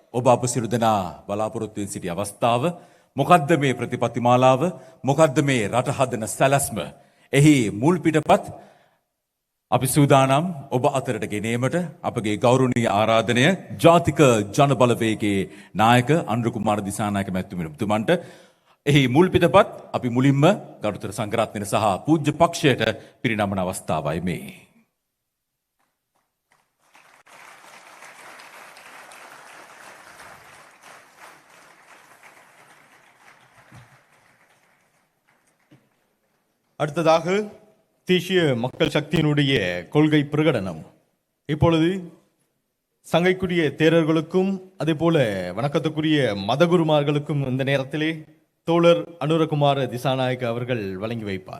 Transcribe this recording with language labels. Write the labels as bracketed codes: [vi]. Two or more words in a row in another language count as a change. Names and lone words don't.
[si] ඔබ අප සියලු දෙනා බලාපොරොත්තුවෙන් සිටි අවස්ථාව මොකද්ද මේ ප්‍රතිපත්තිමාලාව මොකද්ද මේ රට හදන සැලැස්ම එහි මුල් පිටපත් අපි සූදානම් ඔබ අතරට ගෙනීමට අපගේ ගෞරවනීය ආරාධනය ජාතික ජනබලවේගයේ නායක අනුර කුමාර දිසානායක මැතිතුමන්ට එහි මුල් පිටපත් අපි මුලින්ම ගරුතර සංඝරත්නය සහ පූජ්‍ය පක්ෂයට පිරිනමන අවස්ථාවයි මේ. [ta] அடுத்ததாக தேசிய மக்கள் சக்தியினுடைய கொள்கை பிரகடனம். இப்பொழுது சங்கைக்குரிய தேரர்களுக்கும் அதே போல வணக்கத்துக்குரிய மதகுருமார்களுக்கும் இந்த நேரத்திலே தோழர் அனுரகுமார திசாநாயக்க அவர்கள் வழங்கி வைப்பார்.